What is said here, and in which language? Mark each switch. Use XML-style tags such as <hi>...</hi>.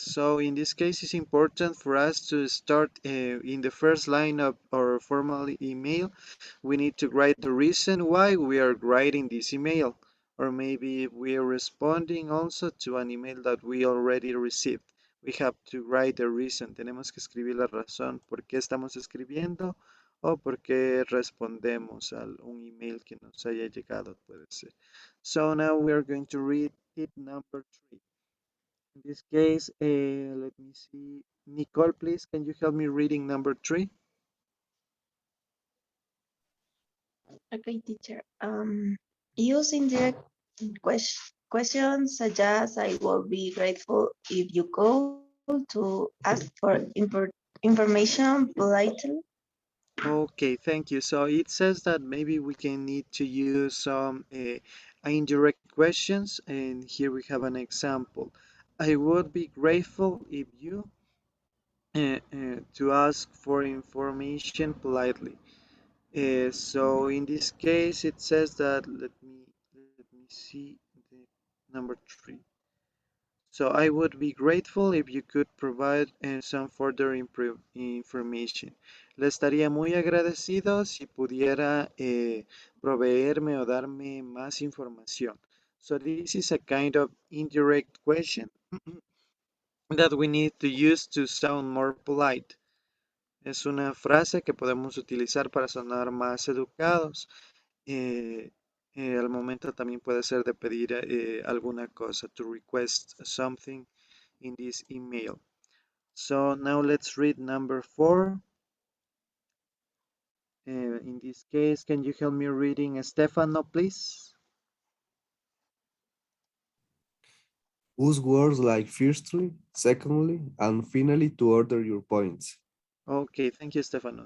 <en>So in this case, it's important for us to start in the first line of our formal email. We need to write the reason why we are writing this email, or maybe if we are responding also to an email that we already received. We have to write the reason.</en> <es>Tenemos que escribir la razón por qué estamos escribiendo o por qué respondemos a un email que nos haya llegado, puede ser.</es> <en>So now we are going to read tip number three. In this case, let me see. Nicole, please, can you help me reading number three? Okay, teacher. Use indirect questions such as I will be grateful if you call to ask for information politely. Okay, thank you. So it says that maybe we can need to use some indirect questions, and here we have an example. I would be grateful if you to ask for information politely. So in this case, it says that let me see the number three. So I would be grateful if you could provide some further information.</en> <es>Le estaría muy agradecido si pudiera proveerme o darme más información.</es> <en>So this is a kind of indirect question that we need to use to sound more polite.</en> <es>Es una frase que podemos utilizar para sonar más educados. Eh, al momento también puede ser de pedir alguna cosa,</es> <en>to request something in this email. So now let's read number four. In this case, can you help me reading Stefano, please? Use words like firstly, secondly, and finally to order your points. Okay, thank you, Stefano.</en>